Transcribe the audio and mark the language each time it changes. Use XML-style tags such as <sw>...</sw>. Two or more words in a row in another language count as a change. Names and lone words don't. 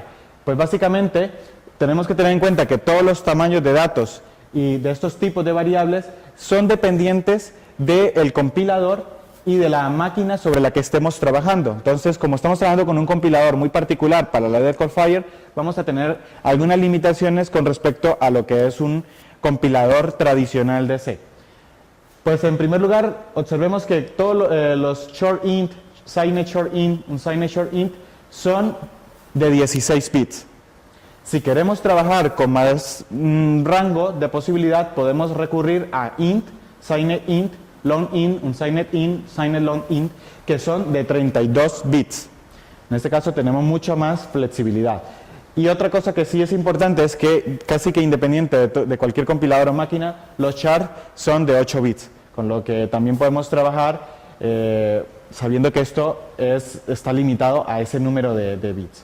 <es>Pues básicamente tenemos que tener en cuenta que todos los tamaños de datos y de estos tipos de variables son dependientes del compilador y de la máquina sobre la que estemos trabajando. Entonces, como estamos trabajando con un compilador muy particular para la EDCOLFire, vamos a tener algunas limitaciones con respecto a lo que es un compilador tradicional de C. Pues en primer lugar, observemos que todos los short-int, signed short-int, unsigned short-int, son de 16 bits. Si queremos trabajar con más rango de posibilidad, podemos recurrir a int, signed int, long int, unsigned int, signed long int, que son de 32 bits. En este caso tenemos mucha más flexibilidad. Y otra cosa que sí es importante es que casi que independiente de cualquier compilador o máquina, los char son de 8 bits, con lo que también podemos trabajar sabiendo que esto está limitado a ese número de bits.</es>